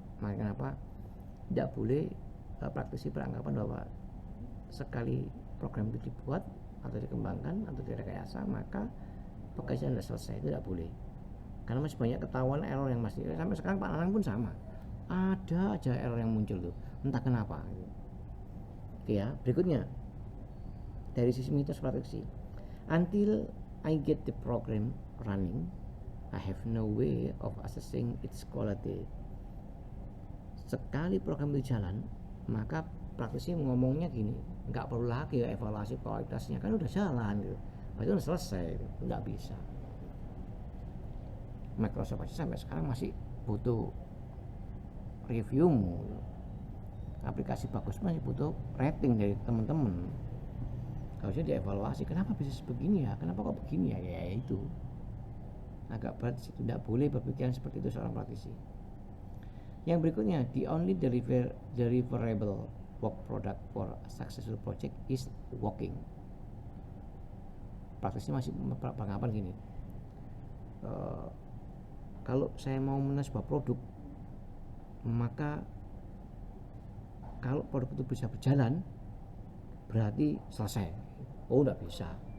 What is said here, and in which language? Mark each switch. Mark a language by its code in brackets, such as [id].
[id] Makanya kenapa tidak boleh praktisi beranggapan bahwa sekali program itu dibuat atau dikembangkan atau direkayasa maka pekerjaan sudah selesai. Itu tidak boleh, karena masih banyak ketahuan error yang masih sampai sekarang. Pak Nanang pun sama, ada aja error yang muncul tuh, entah kenapa. Oke ya, berikutnya dari sisi mitos praktisi, [en] until I get the program running, I have no way of assessing its quality. [id] Sekali program itu jalan, maka praktisi ngomongnya gini, nggak perlu lagi ya evaluasi kualitasnya, kan udah jalan gitu, itu udah selesai, nggak bisa. Microsoft aja sampai sekarang masih butuh reviewmu, aplikasi bagus masih butuh rating dari teman-teman, harusnya dievaluasi, kenapa bisa sebegini ya, kenapa kok begini ya, ya itu agak berat. Tidak boleh berpikiran seperti itu seorang praktisi. Yang berikutnya, [en] the only deliverable work product for a successful project is working. [id] Praktisi masih beranggapan gini, kalau saya mau mengenal sebuah produk, maka kalau produk itu bisa berjalan berarti selesai. Oh, tidak bisa.